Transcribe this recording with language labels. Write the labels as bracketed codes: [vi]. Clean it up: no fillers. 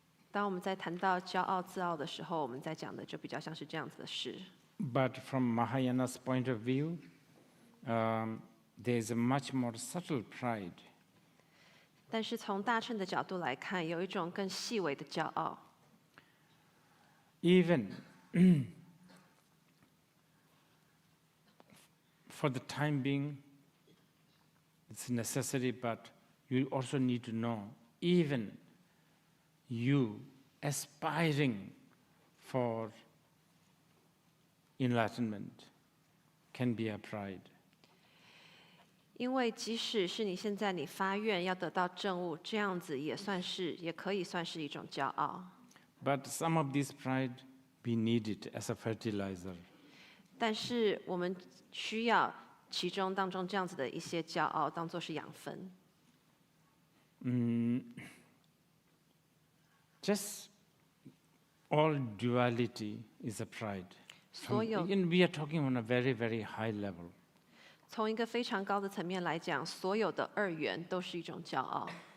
[zh] 当我们在谈到骄傲自傲的时候，我们在讲的就比较像是这样子的事。 [en] But from Mahayana's point of view, there is a much more subtle pride. [zh] 但是从大乘的角度来看，有一种更细微的骄傲。 [en] Even for the time being, it's necessary, but you also need to know, even you aspiring for enlightenment can be a pride. [zh] 因为即使是你现在你发愿要得到证悟，这样子也可以算是一种骄傲。 [en] But some of this pride, we need it as a fertilizer. [zh] 但是我们需要其中当中这样子的一些骄傲，当做是养分。 [en] Just all duality is a pride. [zh] 所有 [en] We are talking on a very, very high level. [zh] 从一个非常高的层面来讲，所有的二元都是一种骄傲。